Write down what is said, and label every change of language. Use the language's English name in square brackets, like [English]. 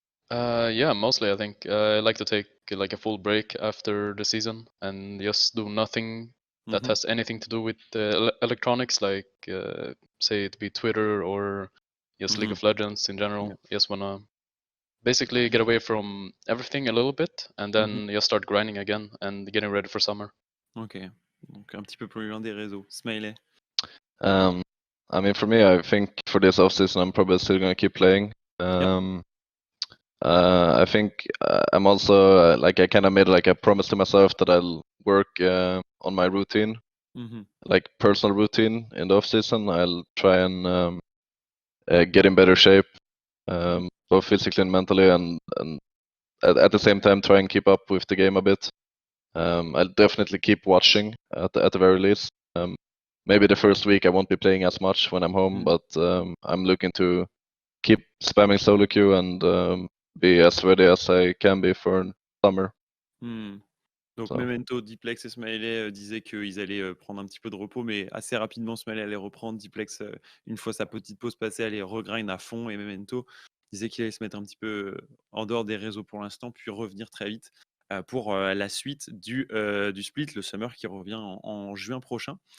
[English] Yeah, mostly I think I like to take like a full break after the season and just do nothing that has anything to do with electronics, like say it be Twitter or just League of Legends in general. Just wanna basically get away from everything a little bit and then just start grinding again and getting ready for summer. [French] Ok, donc un petit peu plus loin des réseaux. Smiley. [English] I mean, for me, I think for this offseason, I'm probably still gonna keep playing. I think I'm also like I kind of made like a promise to myself that I'll work on my routine, like personal routine in the off season. I'll try and get in better shape, both physically and mentally, and at the same time try and keep up with the game a bit. I'll definitely keep watching at the very least. Maybe the first week I won't be playing as much when I'm home, but I'm looking to keep spamming solo queue and be as ready as I can be for summer. [French] Donc [English] So. [French] Memento, Diplex et Smiley disaient qu'ils allaient prendre un petit peu de repos, mais assez rapidement Smiley allait reprendre. Diplex, une fois sa petite pause passée, allait regrind à fond, et Memento disait qu'il allait se mettre un petit peu en dehors des réseaux pour l'instant, puis revenir très vite pour la suite du split, le Summer qui revient en juin prochain.